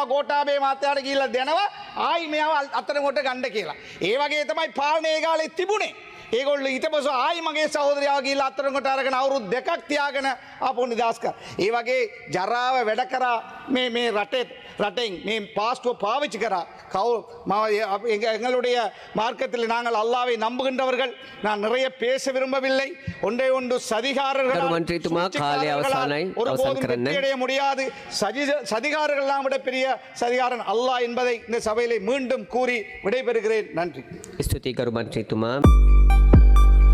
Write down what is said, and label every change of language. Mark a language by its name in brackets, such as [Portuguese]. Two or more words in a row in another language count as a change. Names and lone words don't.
[Sinhala] ගෝඨාභය මහත්තයාට ගිහිල්ලා දෙනවා. ආයි මෙයාව අතර කොට ගන්න කියලා. ඒ වගේ තමයි පාලනය ඒ කාලේ තිබුණේ. ඒගොල්ලෝ ඊට පස්සේ ආයි මගේ සහෝදරයාව ගිහිල්ලා අතරකට අරගෙන අවුරුදු දෙකක් තියාගෙන ආපහු නිදහස් කරා. ඒ වගේ ජරාව වැඩ කරා මේ ரட்டேன் මේ [Tamil] பாஸ்போ பாவிச்சு [Sinhala] කරා. [Tamil] எங்களுடைய மார்க்கத்தில் நாங்கள் அல்லாவை நம்புகின்றவர்கள். நான் நிறைய பேச விரும்பவில்லை. ஒன்றே ஒன்று சதிகாரர்கள் ஒருபோதும் முடியாது. சதிகாரர்கள்லாம் விட பெரிய சதிகாரன் அல்லாஹ் என்பதை இந்த சபையிலே மீண்டும் கூறி விடைபெறுகிறேன். நன்றி. [Sinhala] ස්තුතියි කරු මන්ත්‍රීතුමා.